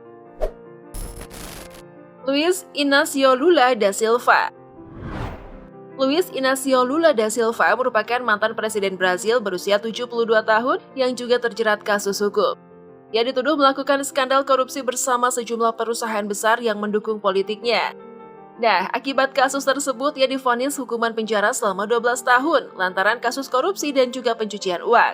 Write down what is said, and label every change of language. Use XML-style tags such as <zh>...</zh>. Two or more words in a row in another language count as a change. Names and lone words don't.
<id>Luiz Inácio Lula da Silva. Luiz Inácio Lula da Silva merupakan mantan presiden Brasil berusia 72 tahun yang juga terjerat kasus hukum. Ia dituduh melakukan skandal korupsi bersama sejumlah perusahaan besar yang mendukung politiknya. Nah, akibat kasus tersebut ia divonis hukuman penjara selama 12 tahun lantaran kasus korupsi dan juga pencucian uang.</id>